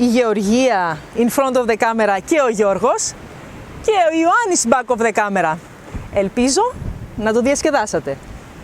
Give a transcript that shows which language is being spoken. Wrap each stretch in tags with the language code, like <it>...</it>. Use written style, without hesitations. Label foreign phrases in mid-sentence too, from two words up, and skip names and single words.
<en>Γεωργία in front of the camera</en> <el>και ο Γιώργος και ο Ιωάννης</el> <en>back of the camera.</en> <el>Ελπίζω να το διασκεδάσατε.</el>